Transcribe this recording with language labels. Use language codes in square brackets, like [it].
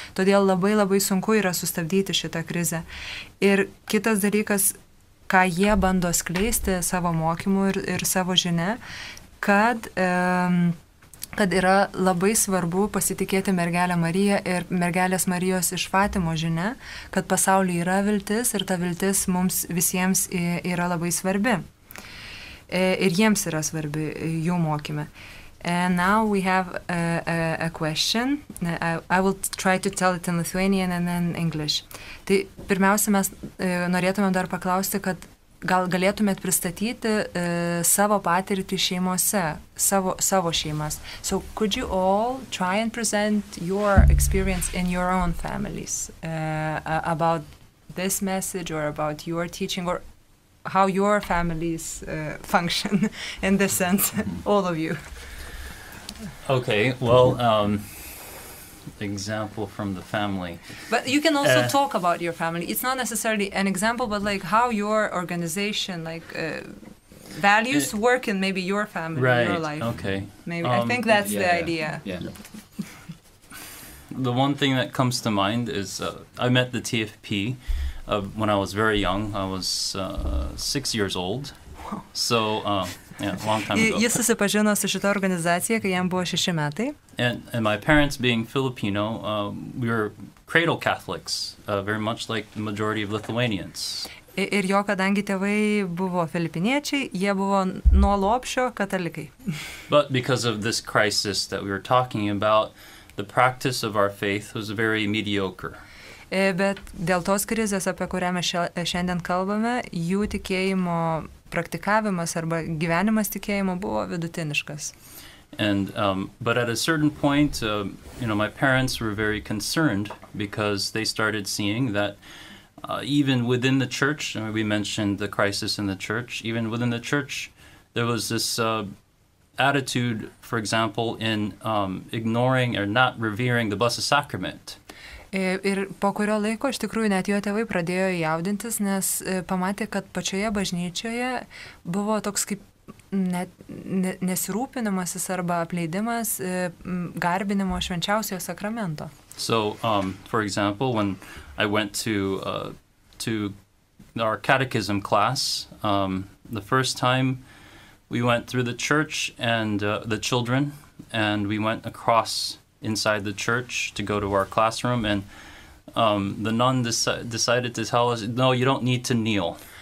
[lt] Todėl labai labai sunku yra sustabdyti šitą krizę. Ir kitas dalykas, ką jie bando skleisti savo mokymu ir savo žinia, kad yra labai svarbu pasitikėti mergelę Mariją ir mergelės Marijos iš Fatimos žinia, kad pasaulyje yra viltis ir ta viltis mums visiems yra labai svarbi. Ir jiems yra svarbi jų mokyme. [en] And now we have a question. I will try to tell it in Lithuanian and then English. [lt] Tai pirmiausia, mes norėtume dar paklausti, kad gal galėtumėt pristatyti savo patirtį šeimose, savo šeimas. [en] So could you all try and present your experience in your own families about this message or about your teaching or how your families function in this sense, all of you? Okay, well, example from the family. But you can also talk about your family. It's not necessarily an example, but like how your organization, like values work in maybe your family, your life. Okay. Maybe I think that's the idea. Yeah. The one thing that comes to mind is I met the TFP when I was very young. I was 6 years old. So, yeah, a long time ago. [lt] Jis susipažino su šita organizacija, kai jam buvo 6 metai. [en] And my parents being Filipino, we were cradle Catholics, very much like the majority of Lithuanians. [lt] Ir jo, kadangi tėvai buvo filipiniečiai, jie buvo nuo lopšio katalikai. [en] But because of this crisis that we were talking about, the practice of our faith was very mediocre. [lt] Bet dėl tos krizės, apie kurią mes šiandien kalbame, jų tikėjimo praktikavimas arba gyvenimas tikėjimo buvo vidutiniškas. [en] And but at a certain point, my parents were very concerned because they started seeing that even within the church, we mentioned the crisis in the church, even within the church, there was this attitude, for example, in ignoring or not revering the Blessed Sacrament. [lt] Ir po kurio laiko iš tikrųjų net jo tėvai pradėjo jaudintis, nes pamatė, kad pačioje bažnyčioje buvo toks kaip nesirūpinimasis arba apleidimas garbinimo švenčiausiojo sakramento. [en] So, for example, when I went to our catechism class, the first time we went through the church and the children, and we went across inside the church to go to our classroom, and the nun decided to tell us, no, you don't need to kneel.